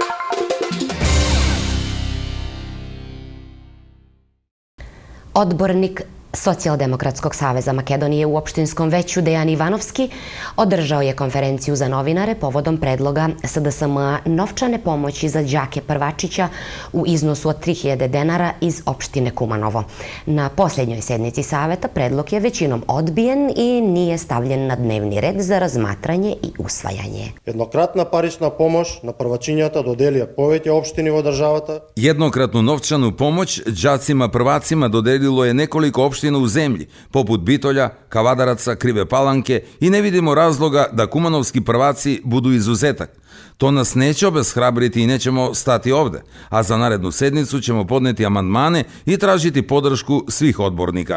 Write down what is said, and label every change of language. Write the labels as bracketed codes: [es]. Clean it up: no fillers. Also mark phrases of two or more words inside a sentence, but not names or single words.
[sr] Odbornik Socijaldemokratskog saveza Makedonije u opštinskom veću Dejan Ivanovski održao je konferenciju za novinare povodom predloga SDSM-a novčane pomoći za đake prvačića u iznosu od 3000 dinara iz opštine Kumanovo. Na posljednjoj sednici saveta predlog je većinom odbijen i nije stavljen na dnevni red za razmatranje i usvajanje. [mk] Jednokratna парична помош на првачињата доделија повеќе општини во државата. [sr] Jednokratnu novčanu pomoć đacima prvacima dodelilo je nekoliko opština u zemlji, poput Bitolja, Kavadaraca, Krive Palanke i ne vidimo razloga da kumanovski prvaci budu izuzetak. To nas neće obeshrabriti i nećemo stati ovde, a za narednu sednicu ćemo podneti amandmane i tražiti podršku svih odbornika.